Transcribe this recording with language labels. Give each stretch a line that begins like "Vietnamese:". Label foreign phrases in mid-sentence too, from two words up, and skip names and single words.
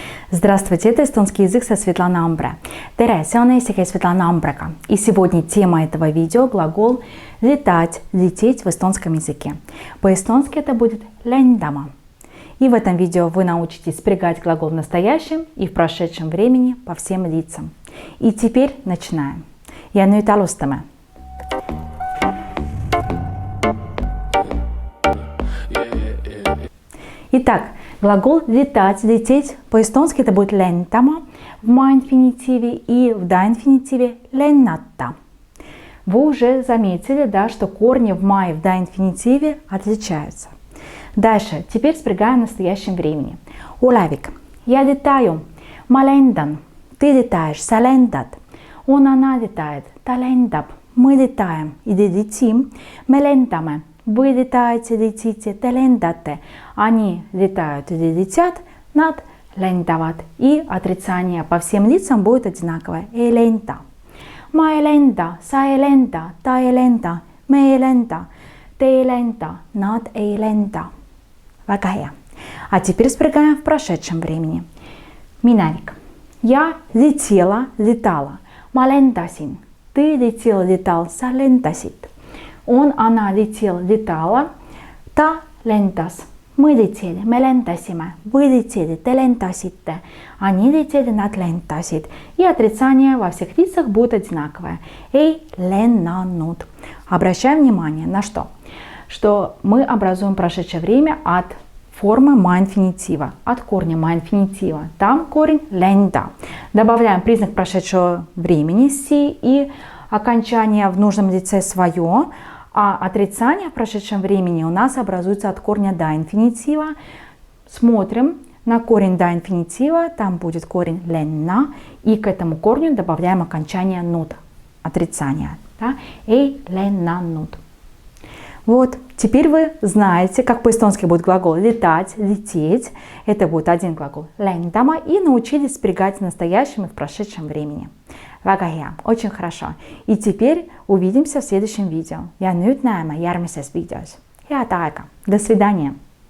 Russian: Здравствуйте, это эстонский язык со Светланой Амбре.
Estonian: Tere, see on eesti keel Светлана Амбрega.
Russian: И сегодня тема этого видео – глагол летать, лететь в эстонском языке. По-эстонски это будет lendama. И в этом видео вы научитесь спрягать глагол в настоящем и в прошедшем времени по всем лицам. И теперь начинаем.
Estonian: Ja nüüd alustame.
Russian: Итак, глагол летать, лететь по-эстонски это будет lentama в ма-инфинитиве и в да-инфинитиве lennata. Вы уже заметили, да, что корни в ма и в да-инфинитиве отличаются. Дальше, теперь спрягаем в настоящем времени. Olevik. Я летаю.
Estonian: Ma lendan.
Russian: Ты летаешь.
Estonian: Sa lendad.
Russian: Он, она летает.
Estonian: Ta lendab.
Russian: Мы летаем. Или летим.
Estonian: Me lendame.
Russian: Вы летаете, летите.
Estonian: Te lendate.
Russian: Они летают или летят.
Estonian: Nad lendavad.
Russian: И отрицание по всем лицам будет одинаковое.
Estonian: Ei lenda. Ma ei lenda. Sa ei lenda. Ta ei lenda. Me ei lenda. Te ei lenda. Nad ei lenda. Väga hea.
Russian: А теперь спрягаем в прошедшем времени. Minevik. Я летела, летала.
Estonian: Ma lendasin.
Russian: Ты летел, летал.
Estonian: Sa lendasid.
Russian: Он, она летел, летала.
Estonian: Ta lendas.
Russian: Мы летели.
Estonian: Me lendasime.
Russian: Вы летели.
Estonian: Te lendasite.
Russian: Они летели.
Estonian: Nad lendasid.
Russian: И отрицание во всех лицах будет одинаковое.
Estonian: Ei lennanud.
Russian: Обращаем внимание на что? Что мы образуем прошедшее время от формы ма-инфинитива, от корня ма-инфинитива. Там корень lenda. Добавляем признак прошедшего времени си и окончание в нужном лице свое, а отрицание в прошедшем времени у нас образуется от корня да-инфинитива. Смотрим на корень да-инфинитива, там будет корень lenna, и к этому корню добавляем окончание nud, отрицание. Да?
Estonian: Ei lennanud.
Russian: Вот, теперь вы знаете, как по-эстонски будет глагол летать, лететь. Это будет один глагол lendama, и научились спрягать в настоящем и в прошедшем времени.
Estonian: Väga hea,
Russian: очень хорошо. И теперь увидимся в следующем видео.
Estonian: Ja nüüd näeme järgmises videos. Head aega.
Russian: До свидания.